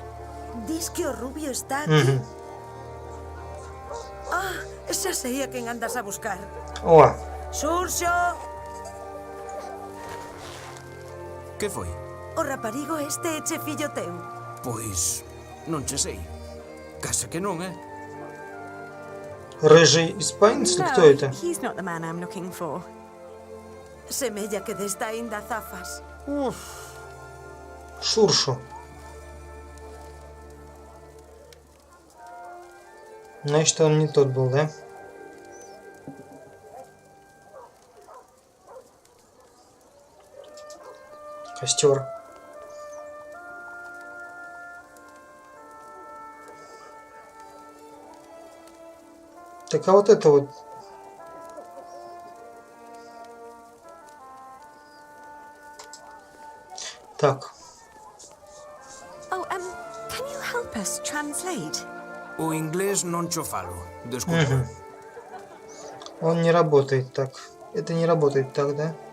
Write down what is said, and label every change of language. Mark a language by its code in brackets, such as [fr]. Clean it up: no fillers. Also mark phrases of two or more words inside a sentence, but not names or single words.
[gl] Diz que o rubio está aquí. Ah, xa sei a quen andas a buscar. Ó. Xurxo! Que foi? O raparigo este é che fillo teu. Pois, non che sei. Casa que non, [ru] Рыжий испанец или кто это? [en] He's not the man I'm looking for. [gl] Semella que desta aínda zafas. [ru] Шуршу. Значит, он не тот был, да? Костер. Так, а вот это вот. Так. [en] Oh, can you help us translate? [gl] O inglés non cho falo. Desculpa. [ru] Он не работает так. Это не работает так, да?